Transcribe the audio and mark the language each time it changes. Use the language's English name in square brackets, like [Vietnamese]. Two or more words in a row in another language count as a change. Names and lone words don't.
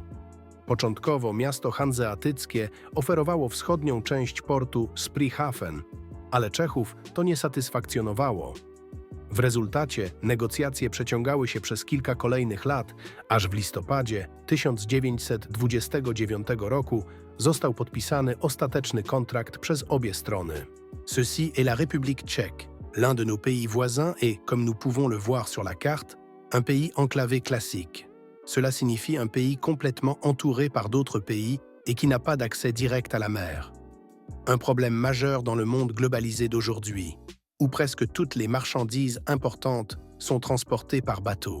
[Polish] Początkowo miasto hanzeatyckie oferowało wschodnią część portu Spreehafen, ale Czechów to nie satysfakcjonowało. W rezultacie negocjacje przeciągały się przez kilka kolejnych lat, aż w listopadzie 1929 roku został podpisany ostateczny kontrakt przez obie strony. [French] Ceci est la République tchèque, l'un de nos pays voisins et, comme nous pouvons le voir sur la carte, un pays enclavé classique. Cela signifie un pays complètement entouré par d'autres pays et qui n'a pas d'accès direct à la mer. Un problème majeur dans le monde globalisé d'aujourd'hui, où presque toutes les marchandises importantes sont transportées par bateau.